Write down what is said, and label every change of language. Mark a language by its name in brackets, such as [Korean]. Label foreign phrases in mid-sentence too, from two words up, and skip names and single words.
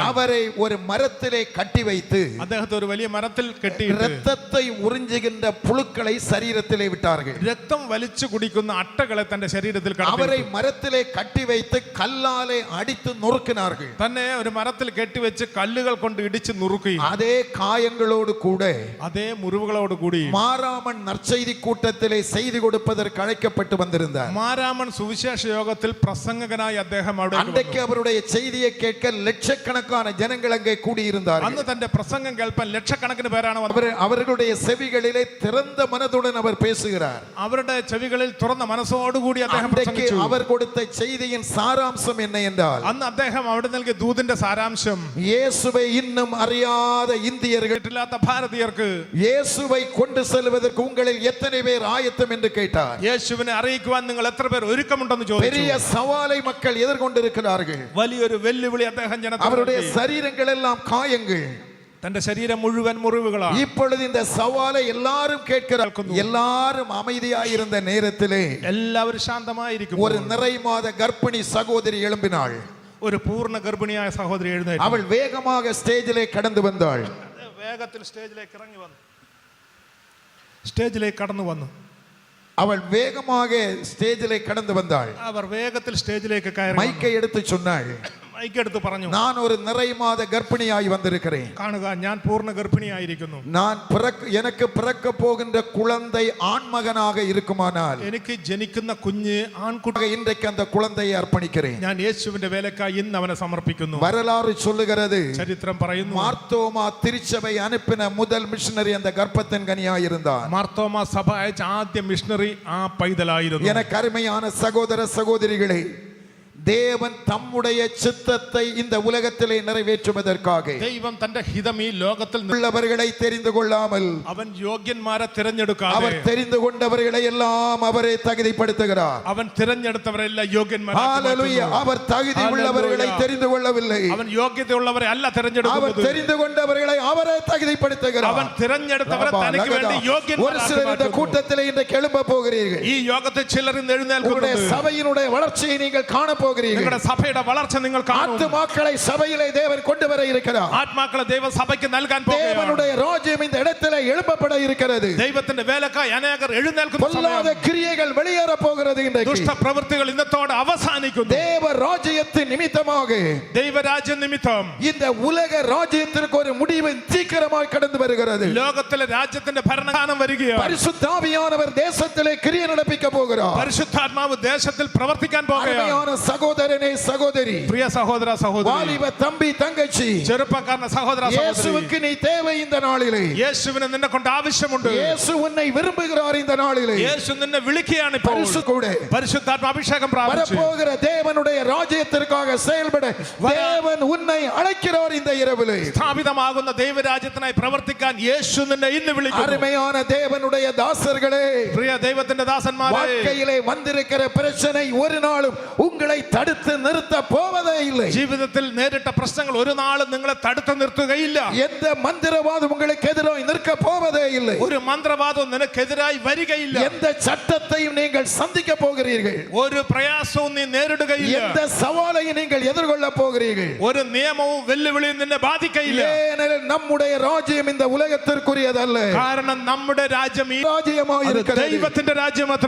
[Tamil] அவரை ஒரு மரத்திலே கட்டி வைத்து [Malayalam] അദ്ദേഹത്തെ ഒരു വലിയ മരത്തിൽ കെട്ടിയിട്ട് [Tamil] இரத்தத்தை உறிஞ்சுகின்ற புழுக்களை சரீரத்திலே விட்டார்கள். [Malayalam] രക്തം വലിച്ചു കുടിക്കുന്ന അട്ടകളെ തന്റെ ശരീരത്തിൽ [Tamil] அவரை மரத்திலே கட்டி வைத்து கல்லாலே அடித்து நொறுக்கினார்கள். [Malayalam] തന്നെ ഒരു മരത്തിൽ കെട്ടിവെച്ച് കല്ലുകൾ കൊണ്ട് ഇടിച്ച് നുറുക്കുകയും [Tamil] அதே காயங்களோடு கூட [Malayalam] അതേ മുറിവുകളോട് കൂടി [Tamil] மாராமன் நற்செய்தி கூட்டத்திலே செய்தி கொடுப்பதற்கு அழைக்கப்பட்டு வந்திருந்தார். [Malayalam] മാരാമൺ സുവിശേഷ യോഗത്തിൽ പ്രസംഗകനായി അദ്ദേഹം അവിടെ [Tamil] அன்றைக்கு அவருடைய செய்தியை கேட்க லட்சக்கணக்கான ஜனங்கள் அங்கே கூடியிருந்தார்கள். [Malayalam] അന്ന് തന്റെ പ്രസംഗം കേൾപ്പാൻ ലക്ഷക്കണക്കിന് പേരാണ് വന്നത്. [Tamil] அவர்களுடைய செவிகளிலே திறந்த மனதுடன் அவர் பேசுகிறார். [Malayalam] അവരുടെ ചെവികളിൽ തുറന്ന മനസ്സോടുകൂടി അദ്ദേഹം [Tamil] அன்றைக்கு [Malayalam] പ്രസംഗിച്ചു. [Tamil] அவர் கொடுத்த செய்தியின் சாராம்சம் என்ன என்றால், [Malayalam] അന്ന് അദ്ദേഹം അവിടെ നൽകിയ ദൂതിന്റെ സാരാംശം, [Tamil] இயேசுவை இன்னும் அறியாத இந்தியர்கள் [Malayalam] കേട്ടില്ലാത്ത ഭാരതീയർക്ക് [Tamil] இயேசுவை கொண்டு செல்வதற்கு உங்களில் எத்தனை பேர் ஆயத்தம் என்று கேட்டார். [Malayalam] യേശുവിനെ അറിയിക്കുവാൻ നിങ്ങൾ എത്ര പേർ ഒരുക്കമുണ്ടെന്ന് [Tamil] பெரிய [Malayalam] ചോദിച്ചു. [Tamil] சவாலை மக்கள் எதிர்கொண்டிருக்கிறார்கள். [Malayalam] വലിയൊരു വെല്ലുവിളി അദ്ദേഹം [Tamil] அவருடைய [Malayalam] ജനത്തോട്. [Tamil] சரீரங்கள் எல்லாம் காயங்கள். [Malayalam] തന്റെ ശരീരം മുഴുവൻ മുറിവുകളാണ്. [Tamil] இப்பொழுது இந்த சவாலை எல்லாரும் கேட்கிறார்கள். எல்லாரும் அமைதியாயிருந்த நேரத்திலே [Malayalam] എല്ലാവരും ശാന്തമായിരിക്കും. [Tamil] ஒரு நிறை மாத கர்ப்பிணி சகோதரி எழும்பினாள். [Malayalam] ഒരു പൂർണ്ണ ഗർഭിണിയായ സഹോദരി എഴുന്നേറ്റു. [Tamil] அவள் வேகமாக ஸ்டேஜிலே கடந்து வந்தாள். [Malayalam] വേഗത്തിൽ സ്റ്റേജിലേക്ക് ഇറങ്ങി വന്നു. സ്റ്റേജിലേക്ക് കടന്നു വന്നു. [Tamil] அவள் வேகமாக ஸ்டேஜிலே கடந்து வந்தாள். [Malayalam] അവർ വേഗത്തിൽ സ്റ്റേജിലേക്ക് കയറി [Tamil] மைக்கை எடுத்து சொன்னாள், [Malayalam] മൈക്കെടുത്ത് പറഞ്ഞു, [Tamil] நான் ஒரு நிறை மாத கர்ப்பிணியாய் வந்திருக்கிறேன். [Malayalam] കാണുക, ഞാൻ പൂർണ്ണ ഗർഭിണിയായിരിക്കുന്നു. [Tamil] நான் எனக்கு பிறக்க போகின்ற குழந்தை ஆண்மகனாக இருக்குமானால் [Malayalam] എനിക്ക് ജനിക്കുന്ന കുഞ്ഞ് ആൺകുട്ടി, [Tamil] இன்றைக்கு அந்த குழந்தையை அர்ப்பணிக்கிறேன். [Malayalam] ഞാൻ യേശുവിന്റെ വേലക്കായി ഇന്ന് അവനെ സമർപ്പിക്കുന്നു. [Tamil] வரலாறு சொல்லுகிறது, [Malayalam] ചരിത്രം പറയുന്നു, [Tamil] மார்த்தோமா திருச்சபை அனுப்பின முதல் மிஷனரி அந்த கர்ப்பத்தின் கனியாய் இருந்தார். [Malayalam] മാർത്തോമ സഭ അയച്ച ആദ്യ മിഷണറി ആ പൈതലായിരുന്നു. [Tamil] எனக்கு அருமையான சகோதர சகோதரிகளே, தேவன் தம்முடைய சித்தத்தை இந்த உலகத்திலே நிறைவேற்றுவதற்காக [Malayalam] ദൈവം തന്റെ ഹിതം ഈ ലോകത്തിൽ [Tamil] உள்ளவர்களை தெரிந்து கொள்ளாமல் [Malayalam] അവൻ യോഗ്യന്മാരെ തിരഞ്ഞെടുക്കാതെ [Tamil] அவர் தெரிந்து கொண்டவர்களை எல்லாம் அவரே தகுதிப்படுத்துகிறார். [Malayalam] അവൻ തിരഞ്ഞെടുത്തവരെല്ലാം യോഗ്യന്മാരാക്കി [Tamil] ஹalleluya. [Malayalam] മാറ്റുന്നു. [Tamil] அவர் தகுதி உள்ளவர்களை தெரிந்து கொள்ளவில்லை, [Malayalam] അവൻ യോഗ്യതയുള്ളവരെ അല്ല [Tamil] அவர் [Malayalam] തിരഞ്ഞെടുക്കുന്നത്. [Tamil] தெரிந்து கொண்டவர்களை அவரே தகுதிப்படுத்துகிறார். [Malayalam] അവൻ തിരഞ്ഞെടുത്തവരെ തനിക്ക് വേണ്ടി [Tamil] ஒரு [Malayalam] യോഗ്യന്മാരാക്കി [Tamil] சிலர் இந்த [Malayalam] മാറ്റുന്നു. [Tamil] கூட்டத்திலே இன்றைக்கு எழும்ப போகிறீர்கள். [Malayalam] ഈ യോഗത്തിൽ ചിലർ ഇന്ന് [Tamil] உங்களுடைய [Malayalam] എഴുന്നേൽക്കുന്നുണ്ട്. [Tamil] சபையினுடைய வளர்ச்சியை நீங்கள் காண போகிறீர்கள். [Malayalam] നിങ്ങളുടെ സഭയുടെ വളർച്ച നിങ്ങൾ കാണും. [Tamil] ஆத்துமாக்களை சபையிலே தேவன் கொண்டு வர இருக்கிறார். [Malayalam] ആത്മാക്കളെ ദൈവം സഭയ്ക്ക് നൽകാൻ പോകുകയാണ്. [Tamil] தேவனுடைய ராஜ்யம் இந்த இடத்திலே எழுப்பப்பட இருக்கிறது. [Malayalam] ദൈവത്തിന്റെ വേലക്കായി അനേകർ എഴുന്നേൽക്കുന്ന [Tamil] பொல்லாத [Malayalam] സമയം. [Tamil] கிரியைகள் வெளியேற போகிறது. இன்றைக்கு [Malayalam] ദുഷ്ടപ്രവൃത്തികൾ ഇന്നത്തോടെ അവസാനിക്കുന്നു. [Tamil] தேவ ராஜ்யத்தின் நிமித்தமாக [Malayalam] ദൈവരാജ്യ നിമിത്തം [Tamil] இந்த உலக ராஜ்யத்திற்கு ஒரு முடிவு சீக்கிரமாய் கடந்து வருகிறது. [Malayalam] ലോകത്തിലെ രാജ്യത്തിന്റെ ഭരണകാലം വരികയാണ്. [Tamil] பரிசுத்த ஆவியானவர் தேசத்திலே கிரியை நடப்பிக்க போகிறார். [Malayalam] പരിശുദ്ധാത്മാവ് ദേശത്തിൽ പ്രവർത്തിക്കാൻ പോകുകയാണ്. [Tamil] அருமையான சகோதரனே சகோதரி, [Malayalam] പ്രിയ സഹോദര സഹോദരി, [Tamil] வாலிப தம்பி தங்கச்சி, [Malayalam] ചെറുപ്പക്കാരന സഹോദര സഹോദരി, [Tamil] இயேசுவுக்கு நீ தேவை இந்த நாளிலே. [Malayalam] യേശുവിനെ നിന്നെ കൊണ്ട് ആവശ്യമുണ്ട്. [Tamil] இயேசு உன்னை விரும்புகிறார் இந்த நாளிலே. [Malayalam] യേശു നിന്നെ വിളിക്കുകയാണ് ഇപ്പോൾ. [Tamil] பரிசு கூட [Malayalam] പരിശുദ്ധാത്മ അഭിഷേകം പ്രാപിച്ചു [Tamil] வரப்போகிற தேவனுடைய ராஜ்யத்திற்காக செயல்பட தேவன் உன்னை அழைக்கிறார் இந்த இரவிலே. [Malayalam] സ്ഥാപിതമാകുന്ന ദൈവരാജ്യത്തിനായി പ്രവർത്തിക്കാൻ യേശു നിന്നെ ഇന്ന് വിളിക്കുന്നു. [Tamil] அருமையான தேவனுடைய தாசர்களே, [Malayalam] പ്രിയ ദൈവത്തിന്റെ ദാസന്മാരെ, [Tamil] வாழ்க்கையிலே வந்திருக்கிற பிரச்சனை ஒரு நாளும் உங்களை தடுத்து நிறுத்த போவதே இல்லை. [Malayalam] ജീവിതത്തിൽ നേരിട്ട പ്രശ്നങ്ങൾ ഒരു നാളും നിങ്ങളെ തടുത്തു നിർത്തുകയില്ല. [Tamil] எந்த மந்திரவாதம் உங்களுக்கு எதிராக நிற்க போவதே இல்லை. [Malayalam] ഒരു മന്ത്രവാദവും നിനക്കെതിരായി വരികയില്ല. [Tamil] எந்த சட்டத்தையும் நீங்கள் சந்திக்க போகிறீர்கள். [Malayalam] ഒരു പ്രയാസവും നീ നേരിടുകയില്ല. [Tamil] எந்த சவாலையும் நீங்கள் எதிர்கொள்ள போகிறீர்கள். [Malayalam] ഒരു നിയമവും വെല്ലുവിളിയും നിന്നെ ബാധിക്കയില്ല. [Tamil] ஏனெனில் நம்முடைய ராஜ்யம் இந்த உலகத்திற்குரியதல்ல. [Malayalam] കാരണം നമ്മുടെ രാജ്യം ഈ [Tamil] ராஜ்யமாக இருக்கிறது. [Malayalam] ദൈവത്തിന്റെ രാജ്യമത്രേ.